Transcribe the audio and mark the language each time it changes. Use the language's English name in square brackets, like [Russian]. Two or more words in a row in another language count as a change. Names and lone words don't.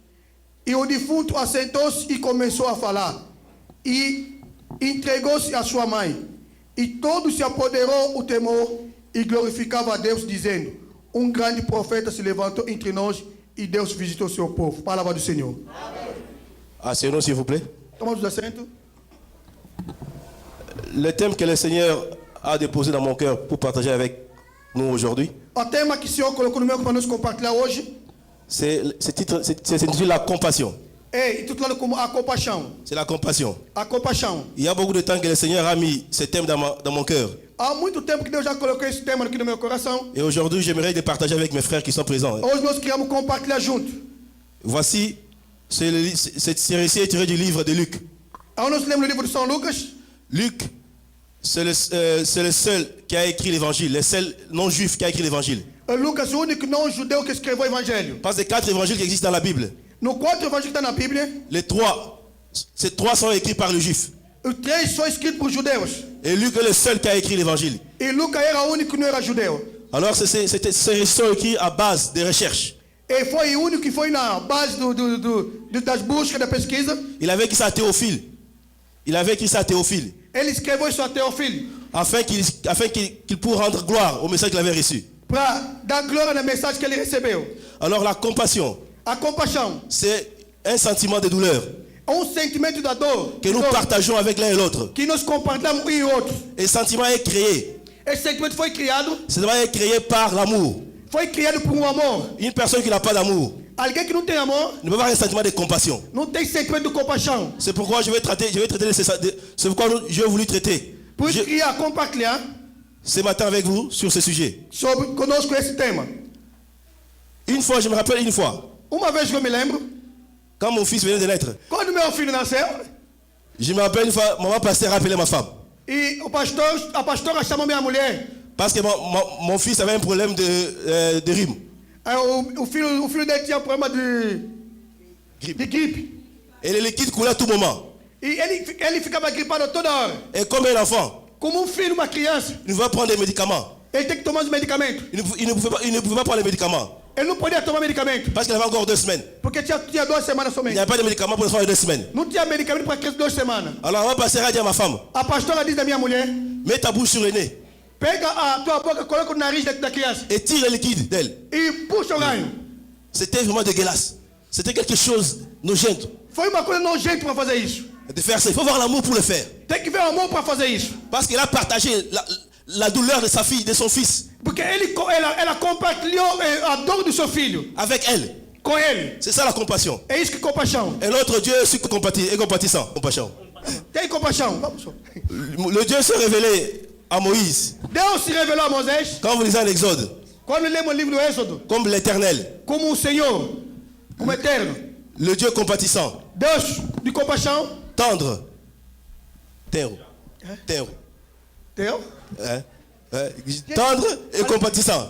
[Portuguese] E o defunto assentou-se e começou a falar. E entregou-se à sua mãe. E todo se apoderou o temor e glorificava a Deus, dizendo, um grande profeta se levantou entre nós e Deus visitou o seu povo. Palavra do Senhor. [French] Asseyons-nous s'il vous plaît. [Portuguese] Tomamos assento. [French] Le thème que le Seigneur a déposé dans mon cœur pour partager avec nous aujourd'hui, [Portuguese] O tema que o Senhor colocou no meu para nos compartilhar hoje [French] c'est intitulé la compassion. [Portuguese] É intitulado como a compaixão. [French] C'est la compassion. [Portuguese] A compaixão. [French] Il y a beaucoup de temps que le Seigneur a mis ce thème dans mon cœur. [Portuguese] Há muito tempo que Deus já colocou esse tema aqui no meu coração. [French] Et aujourd'hui, j'aimerais le partager avec mes frères qui sont présents. [Portuguese] Hoje nós queremos compartilhar junto. [French] Voici, ce récit est tiré du livre de Luc. [Portuguese] Ao nós lemos o livro de São Lucas. [French] Luc, c'est le seul qui a écrit l'évangile, le seul non-juif qui a écrit l'évangile. [Portuguese] Lucas, o único não judeu que escreveu o evangelho. [French] Parce que 4 évangiles qui existent dans la Bible, [Portuguese] No 4 evangelhos que está na Bíblia, [French] ces 3 sont écrits par le juif. [Portuguese] os 3 são escritos por judeus. [French] Et Luc est le seul qui a écrit l'évangile. [Portuguese] E Lucas era o único que não era judeu. [French] Alors ces récits sont écrits à base de recherches. [Portuguese] E foi o único que foi na base das buscas, da pesquisa. [French] Il avait écrit ça à Théophile. [Portuguese] Ele escreveu isso a Teófilo. [French] Afin qu'il puisse rendre gloire au message qu'il avait reçu. [Portuguese] Para dar glória na mensagem que ele recebeu. [French] Alors la compassion, [Portuguese] A compaixão [French] c'est un sentiment de douleur [Portuguese] é sentimento da dor [French] que nous partageons avec l'un et l'autre. [Portuguese] que nós compartilhamos um e outro. [French] Et ce sentiment est créé. [Portuguese] Esse sentimento foi criado, [French] Par l'amour. [Portuguese] foi criado por amor. [French] Une personne qui n'a pas d'amour [Portuguese] Alguém que não tem amor [French] ne peut pas avoir un sentiment de compassion. [Portuguese] não tem sentimento de compaixão. [French] C'est pourquoi je vais traiter c'est pourquoi j'ai voulu traiter [Portuguese] Por isso queria compartilhar [French] ce matin avec vous sur ce sujet. [Portuguese] sobre conosco esse tema. [French] Je me rappelle une fois, [Portuguese] Uma vez que eu me lembro, [French] quand mon fils venait de naître, [Portuguese] quando meu filho nasceu, [French] je me rappelle une fois, maman pasteur appelait ma femme. [Portuguese] e a pastora chamou minha mulher. [French] Parce que mon fils avait un problème de rhume. [Portuguese] O filho dele tinha problema de gripe. [French] Et le liquide coulait à tout moment. [Portuguese] E ele ficava gripado toda hora. [French] Et comme un enfant, [Portuguese] Como filho, uma criança, [French] il va prendre des médicaments. [Portuguese] ele tem que tomar os medicamentos. [French] Il ne pouvait pas prendre les médicaments. [Portuguese] Ele não podia tomar medicamento, [French] Parce qu'il avait encore 2 semaines. [Portuguese] porque tinha 2 semanas [French] Il [Portuguese] somente. [French] n'y avait pas de médicaments pour les faire 2 semaines. [Portuguese] Não tinha medicamento para aquelas 2 semanas. [French] Alors maman pasteur a dit à ma femme, [Portuguese] A pastora diz da minha mulher: [French] mets ta bouche sur le nez [Portuguese] pega a tua boca, coloca o nariz da criança [French] et tire le liquide d'elle. [Portuguese] e puxa o ranho. [French] C'était vraiment dégueulasse. C'était quelque chose nogento [Portuguese] Foi uma coisa nojenta para fazer isso. [French] de faire ça. Il faut avoir l'amour pour le faire. [Portuguese] Tem que ver o amor para fazer isso. [French] Parce qu'il a partagé la douleur de sa fille, de son fils, [Portuguese] Porque ela compartilhou a dor do seu filho [French] avec elle. [Portuguese] com ele. [French] C'est ça la compassion. [Portuguese] É isso que é compaixão. [French] Et notre Dieu est compatissant. Compassion. [Portuguese] Tem compaixão. Vamos. [French] Le Dieu s'est révélé à Moïse, [Portuguese] Deus se revelou a Moisés [French] quand vous lisez l'Exode, [Portuguese] quando lemos o livro do Êxodo [French] comme l'Éternel, [Portuguese] como o Senhor, como eterno. [French] le Dieu compatissant, [Portuguese] Deus de compaixão. [French] tendre, tendre, [Portuguese] Teu? [French] tendre et compatissant.